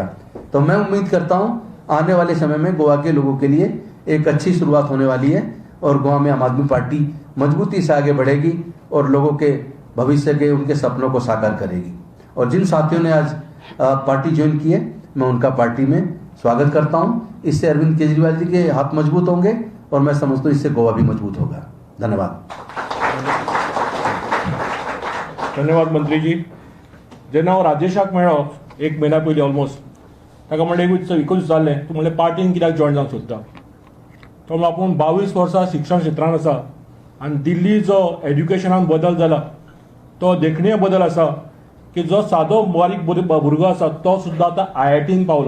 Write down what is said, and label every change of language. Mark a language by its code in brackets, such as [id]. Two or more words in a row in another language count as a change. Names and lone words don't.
[hi] तो मैं उम्मीद करता हूँ आने वाले समय में गोवा के लोगों के लिए एक अच्छी शुरुआत होने वाली है और गोवा में आम आदमी पार्टी मजबूती से आगे बढ़ेगी और लोगों के भविष्य के, उनके सपनों को साकार करेगी। और जिन साथियों ने आज पार्टी ज्वाइन की है मैं उनका पार्टी में स्वागत करता हूँ। इससे अरविंद केजरीवाल जी के हाथ मजबूत होंगे और मैं समझता हूँ इससे गोवा भी मजबूत होगा। धन्यवाद। धन्यवाद मंत्री जी। [kok] जेन्ना हांव राजेशाक मेळ्ळो 1 म्हयन्या पयलीं ऑलमोस्ट, ताका म्हणलें 21 जाल्लें, तूं म्हणलें पार्टीन कित्याक जॉयन जावंक सोदता। तो म्हणलो आपूण 22 वर्सां शिक्षण क्षेत्रांत आसा आनी दिल्ली जो एड्युकेशनान बदल जाला तो देखणीय बदल आसा की जो सादो बारीक भुरगो आसा तो सुद्दां आतां IITीन पावलो।